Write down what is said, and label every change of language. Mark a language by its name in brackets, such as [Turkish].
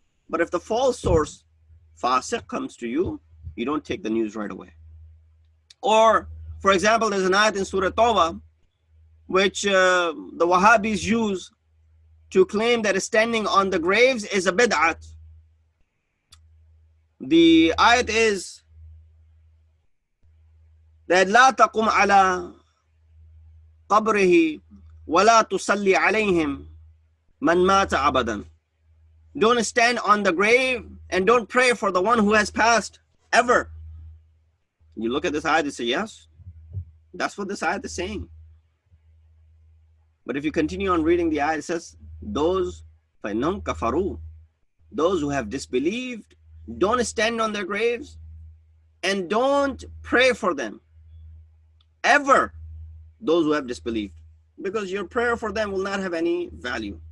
[English] But if the false source, fasiq, comes to you, you don't take the news right away. Or, for example, there's an ayat in Surah Tawbah which the Wahhabis use to claim that standing on the graves is a bid'at. [Arabic] The ayat is that لا تقم على قبره ولا تصلي عليهم من مات أبدا. [English] Don't stand on the grave and don't pray for the one who has passed ever. You look at this ayat and say, yes, that's what this ayat is saying. But if you continue on reading the ayat, it says, those [Arabic] فَإِنَّهُمْ كَفَرُوا, [English] those who have disbelieved, don't stand on their graves and don't pray for them ever, those who have disbelieved, because your prayer for them will not have any value.